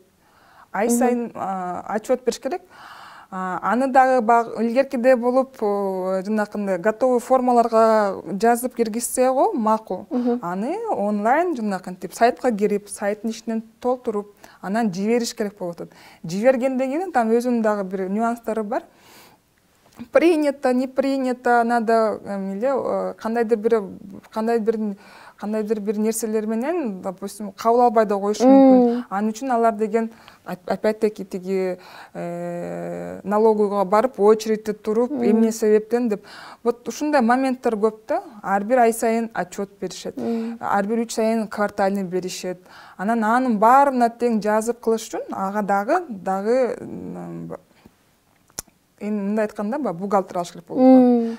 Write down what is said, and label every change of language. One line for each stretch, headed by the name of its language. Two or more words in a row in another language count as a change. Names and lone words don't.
Kyrgyz: Ай сайын отчет бериш керек. Аны дагы илгеркиде болуп, жанакындай готовый формаларга жазып киргизсе го макул. Аны онлайн жанакынтип сайтка кирип, сайттын ичинен толтуруп, анан жибериш керек болуп атат. Жибергенден кийин там өзүнүн дагы бир нюанстары бар.
Russian: Принято, не принято, надо
Kyrgyz: кандайдыр бир нерселер менен, допустим, кабыл албай да коюшу мүмкүн. Анын үчүн алар деген опять-таки тиги налоговыйга барып, очередьте туруп, эмне себептен деп. Вот ушундай моменттер көп да. Ар бир ай сайын отчет беришет. Ар бир 3 сайын квартальный беришет. Анын баарына тең жазып кылыш үчүн ага дагы эми мындай айтканда бухгалтер алыш керек болуп калат.